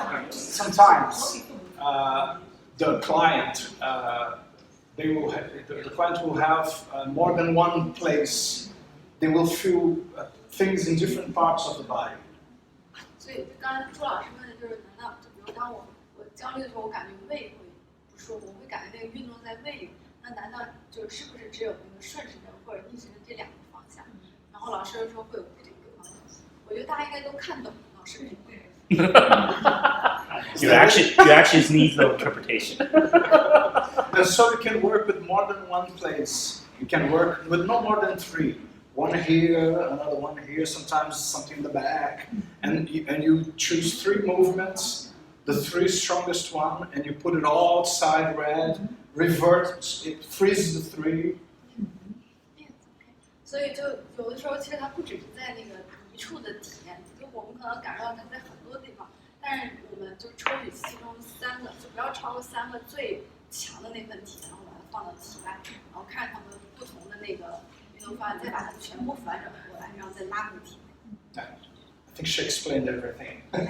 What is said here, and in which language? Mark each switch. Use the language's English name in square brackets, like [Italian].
[English] Sometimes the client the client will have more than one place. They will feel things in different parts of the body. [Chinese] 所以刚才朱老师问的就是，难道就比如当我焦虑的时候，我感觉胃会不舒服，我会感觉那个运动在胃里，那难道就是不是只有那个顺时针或者逆时针这2个方向？然后老师说会有不同的方向，我觉得大家应该都看懂老师明白。 [English] You actually need no interpretation. And so you can work with more than one place. You can work with no more than 3. One here, another one here, sometimes something in the back. And you choose 3 movements, the 3 strongest one, and you put it all outside red, reverts, it freezes the three. [Chinese] 所以就有的时候，其实它不只是在那个一处的体验，就我们可能感受到它在很多地方，但是我们就抽取其中3个，就不要超过3个最强的那份体验，然后把它放到体外，然后看它们不同的那个运动方案，再把它全部反转过来，然后再拉回体内。 [English] I think she explained everything.